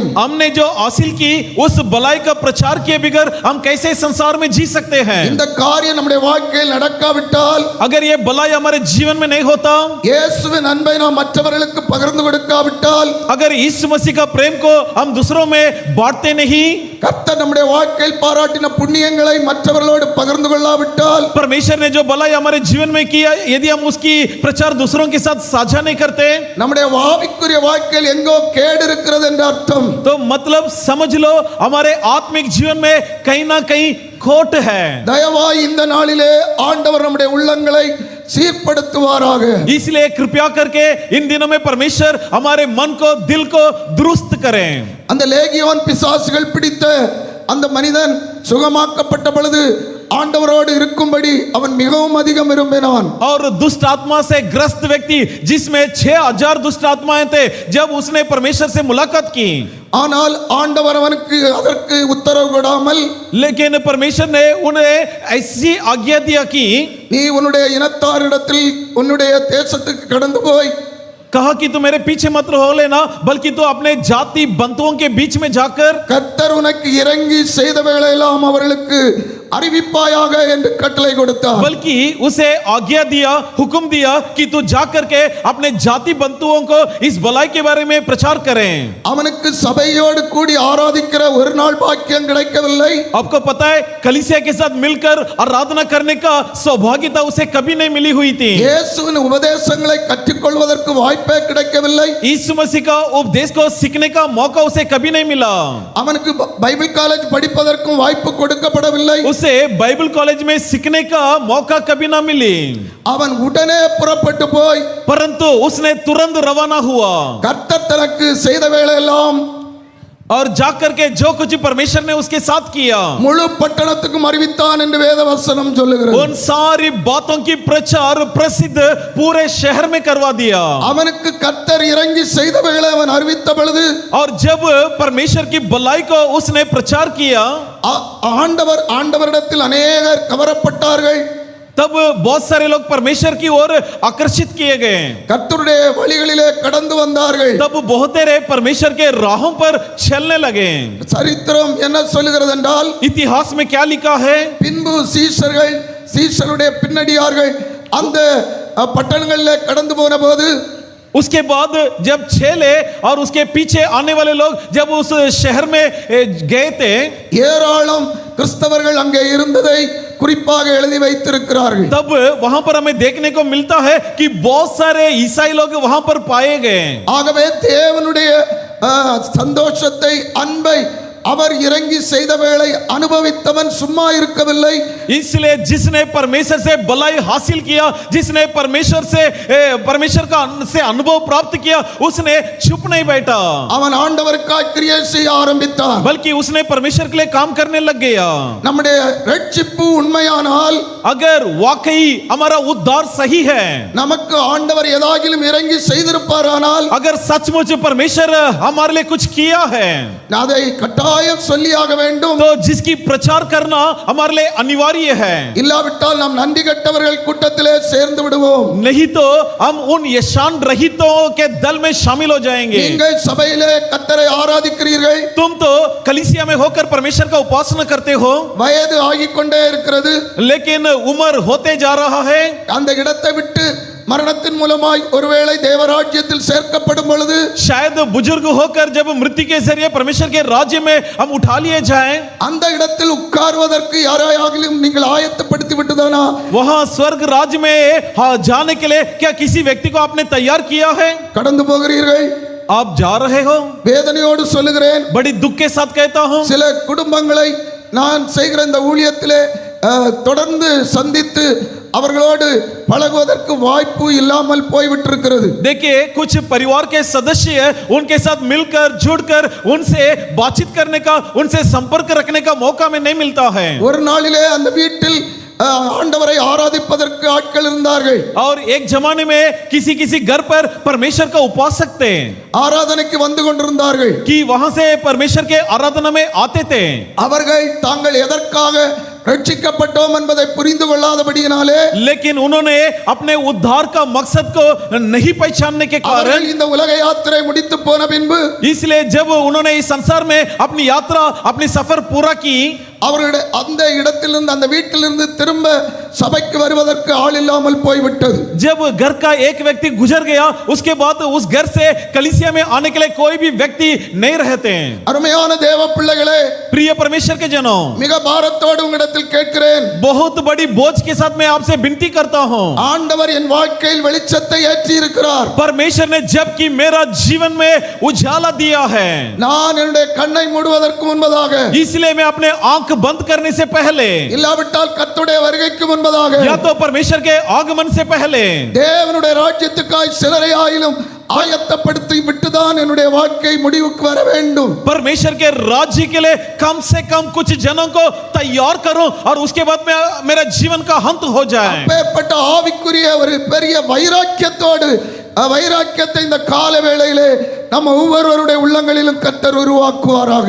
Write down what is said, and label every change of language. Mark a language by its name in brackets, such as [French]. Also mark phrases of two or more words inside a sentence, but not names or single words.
[Hindi] हमने जो हासिल की उस भलाई का प्रचार किए बगैर हम कैसे संसार में जी सकते हैं? [Tamil] இந்த காரியம் நம்முடைய வாழ்க்கையில் நடக்காவிட்டால், [Hindi] अगर ये भलाई हमारे जीवन में नहीं होता, [Tamil] இயேசுவின் அன்பை நாம் மற்றவர்களுக்கு பகிர்ந்து கொடுக்காவிட்டால், [Hindi] अगर यीशु मसीह का प्रेम को हम दूसरों में बांटते नहीं, [Tamil] கர்த்தர் நம்முடைய வாழ்க்கையில் பாராட்டின புண்ணியங்களை மற்றவர்களோடு பகிர்ந்து கொள்ளாவிட்டால், [Hindi] परमेश्वर ने जो भलाई हमारे जीवन में किया यदि हम उसकी प्रचार दूसरों के साथ साझा नहीं करते, [Tamil] நம்முடைய ஆவிக்குரிய வாழ்க்கையில் எங்கோ கேடு இருக்கிறது என்ற அர்த்தம். [Hindi] तो मतलब समझ लो हमारे आत्मिक जीवन में कहीं ना कहीं खोट है. [Tamil] தயவாய் இந்த நாளிலே ஆண்டவர் நம்முடைய உள்ளங்களை சீர்படுத்துவாராக. [Hindi] इसलिए कृपया करके इन दिनों में परमेश्वर हमारे मन को, दिल को दुरुस्त करें. [Tamil] அந்த லேகியோன் பிசாசுகள் பிடித்த அந்த மனிதன் சுகமாக்கப்பட்ட பொழுது ஆண்டவரோடு இருக்கும்படி அவன் மிகவும் அதிகம் விரும்பினான். [Hindi] और दुष्ट आत्मा से ग्रस्त व्यक्ति जिसमें 6000 दुष्ट आत्माएं थे, जब उसने परमेश्वर से मुलाकात की, [Tamil] ஆனால் ஆண்டவர் அவனுக்கு அதற்கு உத்தரவு கொடாமல், [Hindi] लेकिन परमेश्वर ने उन्हें ऐसी आज्ञा दिया कि [Tamil] நீ உன்னுடைய இனத்தாரிடத்தில் உன்னுடைய தேசத்துக்கு கடந்து போய் [Hindi] कहा कि तू मेरे पीछे मत हो लेना, बल्कि तू अपने जाति बंधुओं के बीच में जाकर [Tamil] கர்த்தர் உனக்கு இறங்கி செய்தவைகளெல்லாம் அவர்களுக்கு அறிவிப்பாயாக என்று கட்டளை கொடுத்தார். [Hindi] बल्कि उसे आज्ञा दिया, हुक्म दिया कि तू जाकर के अपने जाति बंधुओं को इस भलाई के बारे में प्रचार करें. [Tamil] அவனுக்கு சபையோடு கூடி ஆராதிக்கிற ஒரு நாள் பாக்கியம் கிடைக்கவில்லை. [Hindi] आपको पता है कलीसिया के साथ मिलकर आराधना करने का सौभाग्यता उसे कभी नहीं मिली हुई थी. [Tamil] இயேசுவின் உபதேசங்களை கற்றுக்கொள்வதற்கு வாய்ப்பே கிடைக்கவில்லை. [Hindi] यीशु मसीह का उपदेश को सीखने का मौका उसे कभी नहीं मिला. [Tamil] அவனுக்கு [English] Bible college [Tamil] படிப்பதற்கும் வாய்ப்பு கொடுக்கப்படவில்லை. [Hindi] उसे [English] Bible college [Hindi] में सीखने का मौका कभी ना मिली. [Tamil] அவன் உடனே புறப்பட்டு போய் [Hindi] परंतु उसने तुरंत रवाना हुआ [Tamil] கர்த்தர் தனக்கு செய்த வேலையெல்லாம் [Hindi] और जाकर के जो कुछ परमेश्वर ने उसके साथ किया [Tamil] முழு பட்டணத்துக்கும் அறிவித்தான் என்று வேதவசனம் சொல்லுகிறது. [Hindi] उन सारी बातों की प्रचार प्रसिद्ध पूरे शहर में करवा दिया. [Tamil] அவனுக்கு கர்த்தர் இறங்கி செய்தவைகளை அவன் அறிவித்த பொழுது, [Hindi] और जब परमेश्वर की भलाई को उसने प्रचार किया, [Tamil] ஆண்டவரிடத்தில் अनेகர் கவரப்பட்டார்கள். [Hindi] तब बहुत सारे लोग परमेश्वर की ओर आकर्षित किए गए. [Tamil] கர்த்தருடைய வழிகளிலே கடந்து வந்தார்கள். [Hindi] तब बहुतेरे परमेश्वर के राहों पर चलने लगे. [Tamil] சரித்திரம் என்ன சொல்லுகிறது என்றால், [Hindi] इतिहास में क्या लिखा है? [Tamil] பின்பு சீஷருடைய பின்னடியார்கள் அந்த பட்டணங்களிலே கடந்து போன போது, [Hindi] उसके बाद जब चेले और उसके पीछे आने वाले लोग जब उस शहर में गए थे, [Tamil] ஏராளம் கிறிஸ்தவர்கள் அங்கே இருந்ததை குறிப்பாக எழுதி வைத்திருக்கிறார்கள். [Hindi] तब वहां पर हमें देखने को मिलता है कि बहुत सारे ईसाई लोग वहां पर पाए गए. [Tamil] ஆகவே தேவனுடைய சந்தோஷத்தை, அன்பை அவர் இறங்கி செய்த வேளை அனுபவித்தவன் சும்மா இருக்கவில்லை. [Hindi] इसलिए जिसने परमेश्वर से भलाई हासिल किया, जिसने परमेश्वर का से अनुभव प्राप्त किया, उसने चुप नहीं बैठा, [Tamil] அவன் ஆண்டவருக்காய் கிரியை செய்ய ஆரம்பித்தான். [Hindi] बल्कि उसने परमेश्वर के लिए काम करने लग गया. [Tamil] நம்முடைய ரட்சிப்பு உண்மையானால், [Hindi] अगर वाकई हमारा उद्धार सही है, [Tamil] நமக்கு ஆண்டவர் ஏதாகிலும் இறங்கி செய்திருப்பாரானால், [Hindi] अगर सचमुच परमेश्वर हमारे लिए कुछ किया है, [Tamil] அதை கட்டாயம் சொல்லியாக வேண்டும். [Hindi] तो जिसकी प्रचार करना हमारे लिए अनिवार्य है. [Tamil] இல்லாவிட்டால் நாம் நன்றி கெட்டவர்கள் கூட்டத்திலே சேர்ந்து விடுவோம். [Hindi] नहीं तो हम उन यशान रहितों के दल में शामिल हो जाएंगे. [Tamil] நீங்கள் சபையிலே கர்த்தரை ஆராதிக்கிறீர்கள், [Hindi] तुम तो कलीसिया में होकर परमेश्वर का उपासना करते हो, [Tamil] வயது ஆகிக்கொண்டே இருக்கிறது, [Hindi] लेकिन उम्र होते जा रहा है. [Tamil] அந்த இடத்தை விட்டு மரணத்தின் மூலமாய் ஒருவேளை தேவராஜ்யத்தில் சேர்க்கப்படும் பொழுது, [Hindi] शायद बुजुर्ग होकर जब मृत्यु के जरिए परमेश्वर के राज्य में हम उठा लिए जाएं, [Tamil] அந்த இடத்தில் உட்கார்வதற்கு யாரையாகிலும் நீங்கள் ஆயத்தப்படுத்தி விட்டுதானா? [Hindi] वहां स्वर्ग राज्य में जाने के लिए क्या किसी व्यक्ति को आपने तैयार किया है? [Tamil] கடந்து போகிறீர்கள். [Hindi] आप जा रहे हो. [Tamil] வேதனையோடு சொல்லுகிறேன், [Hindi] बड़ी दुख के साथ कहता हूं, [Tamil] சில குடும்பங்களை நான் செய்கிற இந்த ஊழியத்திலே தொடர்ந்து சந்தித்து அவர்களோடு பழகுவதற்கு வாய்ப்பு இல்லாமல் போய்விட்டிருக்கிறது. [Hindi] देखिए कुछ परिवार के सदस्य उनके साथ मिलकर जुड़कर उनसे बातचीत करने का, उनसे संपर्क रखने का मौका में नहीं मिलता है. [Tamil] ஒரு நாளிலே அந்த வீட்டில் ஆண்டவரை ஆராதிப்பதற்கு ஆட்கள் இருந்தார்கள். [Hindi] और एक जमाने में किसी किसी घर पर परमेश्वर का उपासक थे, [Tamil] ஆராதனைக்கு வந்து கொண்டிருந்தார்கள். [Hindi] कि वहां से परमेश्वर के आराधना में आते थे. [Tamil] அவர்கள் தாங்கள் எதற்காக ரட்சிக்கப்பட்டோம் என்பதை புரிந்து கொள்ளாதபடியினாலே, [Hindi] लेकिन उन्होंने अपने उद्धार का मकसद को नहीं पहचानने के कारण, [Tamil] இந்த உலக யாத்திரை முடித்து போன பின்பு, [Hindi] इसलिए जब उन्होंने इस संसार में अपनी यात्रा, अपनी सफर पूरा की, [Tamil] அவர்களுடைய அந்த இடத்திலிருந்து, அந்த வீட்டிலிருந்து திரும்ப சபைக்கு வருவதற்கு ஆள் இல்லாமல் போய்விட்டது. [Hindi] जब घर का एक व्यक्ति गुजर गया, उसके बाद उस घर से कलीसिया में आने के लिए कोई भी व्यक्ति नहीं रहते. [Tamil] அருமையான தேவ பிள்ளைகளே, [Hindi] प्रिय परमेश्वर के जनों, [Tamil] மிக பாரத்தோடு உங்களிடத்தில் கேட்கிறேன், [Hindi] बहुत बड़ी बोझ के साथ मैं आपसे विनती करता हूं. [Tamil] ஆண்டவர் என் வாழ்க்கையில் வெளிச்சத்தை ஏற்றி இருக்கிறார். [Hindi] परमेश्वर ने जबकि मेरा जीवन में उजाला दिया है, [Tamil] நான் என்னுடைய கண்ணை மூடுவதற்கு முன்பதாக, [Hindi] इसलिए मैं अपने आंख बंद करने से पहले, [Tamil] இல்லாவிட்டால் கர்த்தருடைய வருகைக்கு முன்பதாக, [Hindi] या तो परमेश्वर के आगमन से पहले, [Tamil] தேவனுடைய ராஜ்யத்துக்காய் சிலரை ஆயிலும் ஆயத்தப்படுத்தி விட்டுதான் என்னுடைய வாழ்க்கை முடிவுக்கு வர வேண்டும். [Hindi] परमेश्वर के राज्य के लिए कम से कम कुछ जनों को तैयार करूं और उसके बाद में मेरा जीवन का अंत हो जाए. [Tamil] அப்பேற்பட்ட ஆவிக்குரிய ஒரு பெரிய வைராக்கியத்தோடு வைராக்கியத்தை இந்த கால வேளையிலே நம்ம ஒவ்வொருவருடைய உள்ளங்களிலும் கர்த்தர் உருவாக்குவாராக.